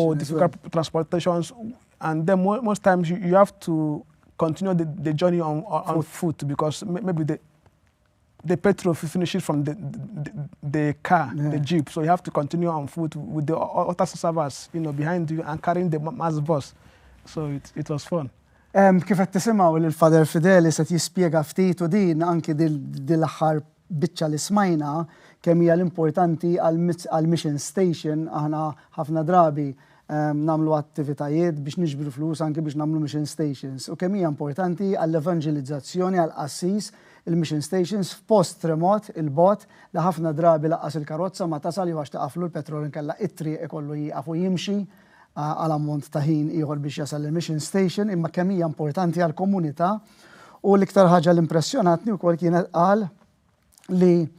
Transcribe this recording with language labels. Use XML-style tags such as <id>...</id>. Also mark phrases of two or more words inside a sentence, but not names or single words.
<en>Oh, difficult transportations, and then most times you have to continue the journey on foot because maybe the petrol finishes from the car, the jeep, so you have to continue on foot with the other servers, behind you and carrying the mass bus. So it was fun.</en> <mt>Kif qed tisimgħu lil Father Fidelis qed jispjega ftit u din anki dil-aħħar biċċa li smajna kemm hija l-importanti għal mission station aħna ħafna drabi nagħmlu attivitajiet biex niġbru flus anke biex nagħmlu</mt> <en>mission stations</en> <mt>u kemm hija importanti għall-evangelizzazzjoni għall-qassis il-</mt> <en>mission stations</en> <mt>f'post remot il-bot li ħafna drabi laqqas il-karozza ma tasal jew għax taqaflu l-petrol inkella it-triq ikollu jieqaf u jimxi għal ammont ta' ħin ieħor biex jasal il-</mt> <en>mission station</en> <mt>imma kemm hija importanti għall-komunità u l-iktar ħaġa l-impressjonatni wkoll kienet qal li</mt>